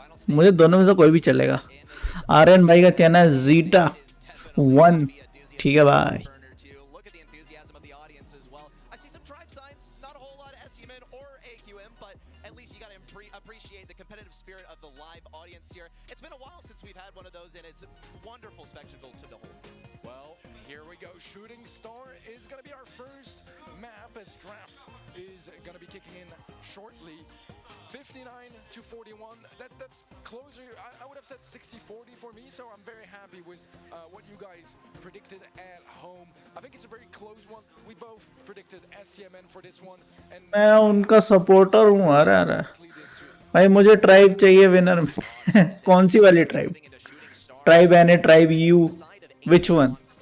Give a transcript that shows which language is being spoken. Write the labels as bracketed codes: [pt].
[hi] मुझे दोनों में से कोई भी चलेगा. आर्यन भाई का कहना है जीटा 1. ठीक है भाई. [en] Look at the enthusiasm of the audience as well. I see some tribe signs, not a whole lot of SUMN or AQM, but at least you got to appreciate the competitive spirit of the live audience here. It's been a while since we've had one of those, and it's a wonderful spectacle to behold. Well, here we go. Shooting Star is going to be our first map as draft is going to be kicking in shortly. 59-41. That's closer. I would have said 60-40 for me, so I'm very happy with what you guys predicted at home. I think it's a very close one. We both predicted SCMN for this one, and [hi] मैं उनका supporter हूँ. अरे भाई मुझे tribe चाहिए winner में. कौन सी वाली tribe? [en] Tribe an a tribe you which one?